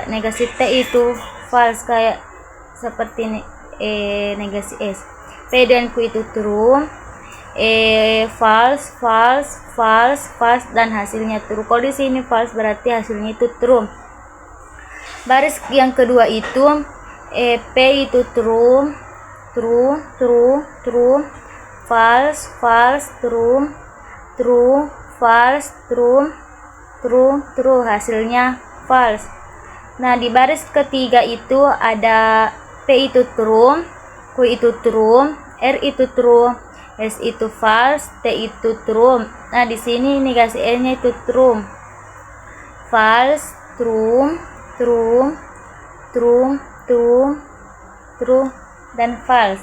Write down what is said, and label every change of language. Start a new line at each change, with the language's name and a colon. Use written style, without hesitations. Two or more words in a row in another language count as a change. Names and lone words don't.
Indonesian: Negasi T itu false kayak seperti ini, negasi S. P dan Q itu
English: true, false,
Indonesian: dan hasilnya true. Kalau di sini false berarti hasilnya itu true. Baris yang kedua itu P itu
English: true, false, true, false, true,
Indonesian: hasilnya false. Nah, di baris ketiga itu ada P itu true, Q itu true, R itu true, S itu false, T itu true. Nah, di sini negasi N-nya itu true.
English: False, true, dan false.